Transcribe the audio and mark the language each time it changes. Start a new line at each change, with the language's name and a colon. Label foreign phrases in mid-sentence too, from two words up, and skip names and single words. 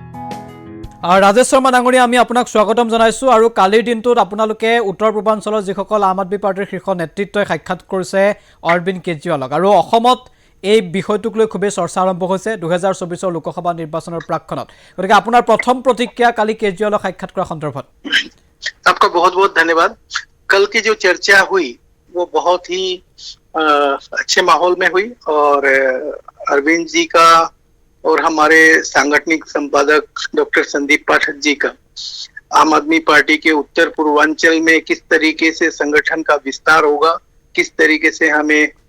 Assamese: ৰাজেশ শৰ্মা ডাঙৰীয়া, আমি আপোনাক স্বাগতম জনাইছোঁ। আৰু কালিৰ দিনটোত আপোনালোকে উত্তৰ পূৰ্বাঞ্চলৰ যিসকল আম আদমি পাৰ্টিৰ শীৰ্ষ নেতৃত্বই সাক্ষাৎ কৰিছে অৰবিন্দ কেজৰিৱালক, আৰু অসমত এই বিষয়টোক লৈ খুবেই চৰ্চা আৰম্ভ হৈছে 2024 লোকসভা নিৰ্বাচনৰ প্ৰাকক্ষণত। গতিকে আপোনাৰ প্ৰথম প্ৰতিক্ৰিয়া কালি কেজৰিৱালক সাক্ষাৎ কৰা সন্দৰ্ভত।
Hindi: आपका बहुत बहुत धन्यवाद। कल की जो चर्चा हुई वो बहुत ही अच्छे माहौल में हुई, और अरविंद जी का और हमारे सांगठनिक संपादक डॉक्टर संदीप पाठक जी का आम आदमी पार्टी के उत्तर पूर्वांचल में किस तरीके से संगठन का विस्तार होगा, किस तरीके से हमें